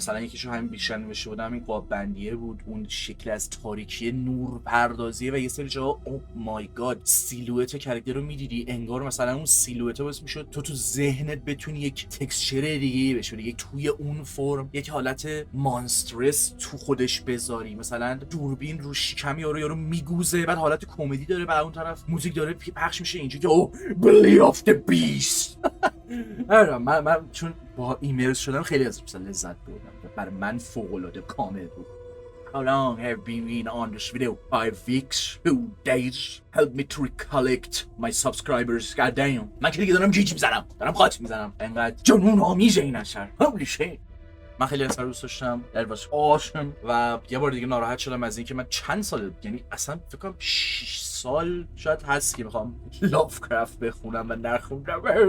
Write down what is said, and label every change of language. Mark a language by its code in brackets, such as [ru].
[fa] مثلا یکیشو همین بیشتر نوشته بودم این قاب بندیه بود، اون شکل از تاریکی نور پردازیه و یه سری جاها [en] oh my God [fa] سیلوئت کاراکتر رو میدیدی انگار مثلا اون سیلوئت باعث میشد تو ذهنت بتونی یک تکسچر دیگه بشه، یک توی اون فرم یک حالت استرس تو خودش بذاری. مثلا دوربین رو شکم یارو میگوزه، بعد حالت کمدی داره، بعد اون طرف موزیک داره پخش میشه اینجوری که [en] Oh belly of the beast. [fa] من چون با ایمیرس شدم خیلی از مثلا لذت بردم، برای من فوق العاده کامل بود. [en] How long have you been on this video? 5 weeks? 2 days? Help me to recollect my subscribers. God damn. [fa] من که دیگه دارم جیجی میزنم، دارم قاطی میزنم، انقدر جنون آمیزه این اثر. [en] Holy shit. [fa] من خیلی اثر دوست داشتم. [en] That was awesome. [fa] و یه بار دیگه ناراحت شدم از اینکه من چند سال، یعنی اصلا فکر کنم 6 سال شاید هست که میخوام لافکرافت بخونم و نخوندم.